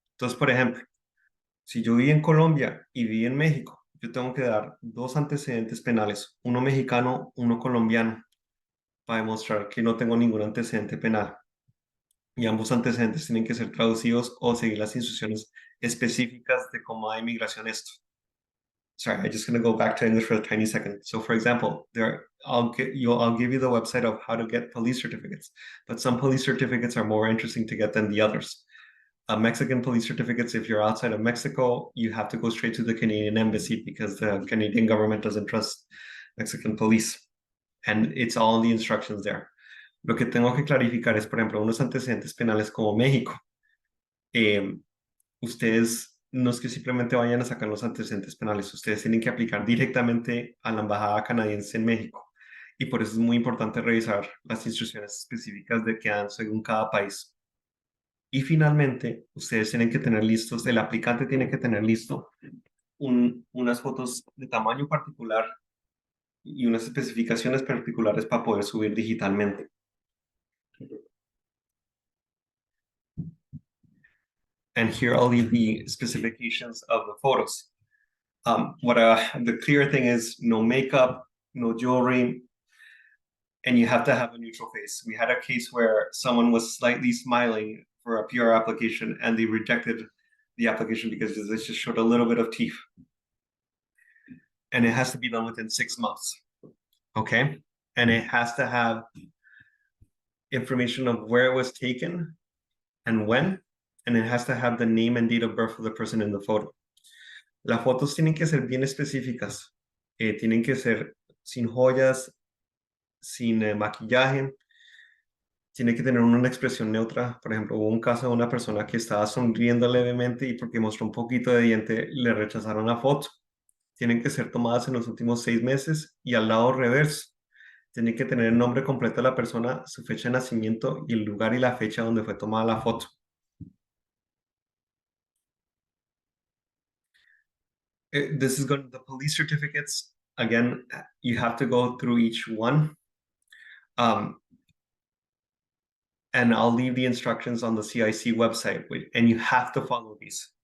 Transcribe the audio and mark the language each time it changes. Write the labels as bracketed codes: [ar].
[es] Entonces, por ejemplo, si yo viví en Colombia y viví en México, yo tengo que dar dos antecedentes penales, uno mexicano, uno colombiano, para demostrar que no tengo ningún antecedente penal. Y ambos antecedentes tienen que ser traducidos o seguir las instrucciones específicas de cómo da inmigración esto. [en] Sorry, I'm just going to go back to English for a tiny second. So, for example, I'll give you the website of how to get police certificates, but some police certificates are more interesting to get than the others. Mexican police certificates, if you're outside of Mexico, you have to go straight to the Canadian embassy because the Canadian government doesn't trust Mexican police. And it's all in the instructions there. [es] Lo que tengo que clarificar es, por ejemplo, unos antecedentes penales como México. Eh, Ustedes no es que simplemente vayan a sacar los antecedentes penales, ustedes tienen que aplicar directamente a la embajada canadiense en México. Y por eso es muy importante revisar las instrucciones específicas de que dan según cada país. Y finalmente, ustedes tienen que tener listos, el aplicante tiene que tener listo unas fotos de tamaño particular y unas especificaciones particulares para poder subir digitalmente. [en] And here I'll leave the specifications of the photos. The clear thing is no makeup, no jewelry, and you have to have a neutral face. We had a case where someone was slightly smiling for a PR application and they rejected the application because it just showed a little bit of teeth. And it has to be done within 6 months. Okay. And it has to have information of where it was taken and when, and it has to have the name and date of birth of the person in the photo. [es] Las fotos tienen que ser bien específicas. Tienen que ser sin joyas, sin maquillaje. Tiene que tener una expresión neutra. Por ejemplo, hubo un caso de una persona que estaba sonriendo levemente y porque mostró un poquito de diente le rechazaron la foto. Tienen que ser tomadas en los últimos 6 meses y al lado reverso. Tiene que tener el nombre completo de la persona, su fecha de nacimiento y el lugar y la fecha donde fue tomada la foto. [en] The police certificates, again, you have to go through each one. And I'll leave the instructions on the CIC website, and you have to follow these.